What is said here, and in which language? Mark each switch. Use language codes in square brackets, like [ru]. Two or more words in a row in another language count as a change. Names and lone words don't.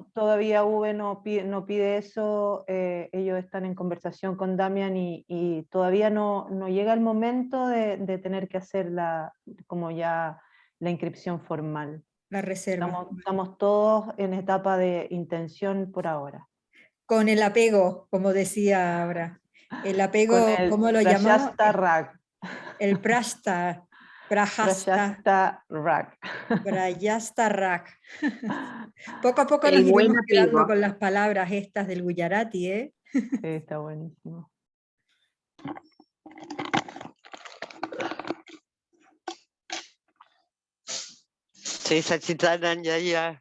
[es] todavía V no pide eso, ellos están en conversación con Damian y todavía no llega el momento de tener que hacer como ya la inscripción formal. La reserva. Estamos todos en etapa de intención por ahora. Con el apego, como decía ahora. El apego, Con el ¿cómo lo llamamos? Prajasta Rak. El Prajasta. Prajasta. Prajasta Rak. Prajasta Rak. Poco a poco El nos iremos buen quedando apego. con las palabras estas del Gujarati, ¿eh? Sí, está buenísimo. Sí, Sachitanand, ya.